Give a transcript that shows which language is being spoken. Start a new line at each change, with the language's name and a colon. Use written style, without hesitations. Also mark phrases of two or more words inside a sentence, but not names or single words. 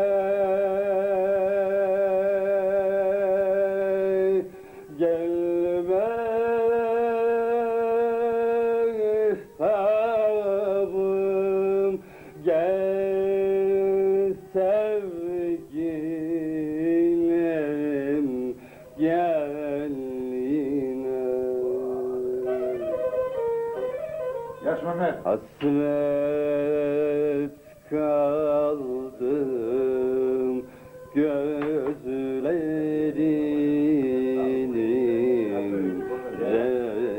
Turkish: Gelme mehtabım, gel sevgilim, gel yine.
Greek: Γεια σου Μεμέτ.
Turkish: Hasret kaldım gözlerinin